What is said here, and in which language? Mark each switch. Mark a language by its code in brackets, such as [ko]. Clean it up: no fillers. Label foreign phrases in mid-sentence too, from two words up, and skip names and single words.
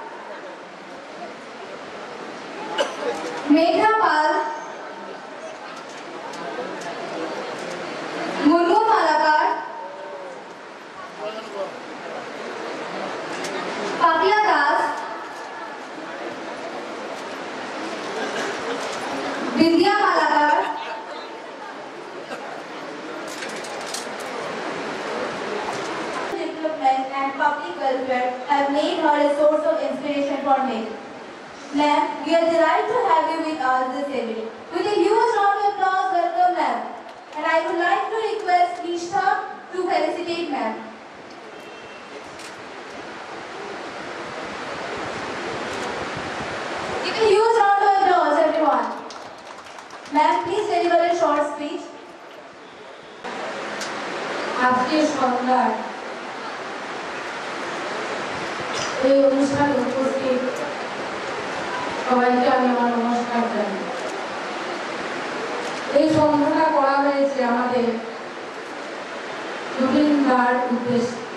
[en] मेघना पाल, मुर्मू मालाकार, पापिया दास, विद्या मालाकार, development and public welfare have made her a source of inspiration for me. Ma'am, we are delighted to have you with us this evening. With a huge round of applause, welcome ma'am. And I would like to request Nishtha to felicitate ma'am. Give a huge round of applause, everyone. Ma'am, please deliver a short speech. [bn] আজকে সন্ধ্যায় এই অনুষ্ঠানে উপস্থিত সবাইকে আমি আমার নমস্কার জানাই। এই সন্ধ্যাটা করা হয়েছে আমাদের জুবিনদার উদ্দেশ্যে।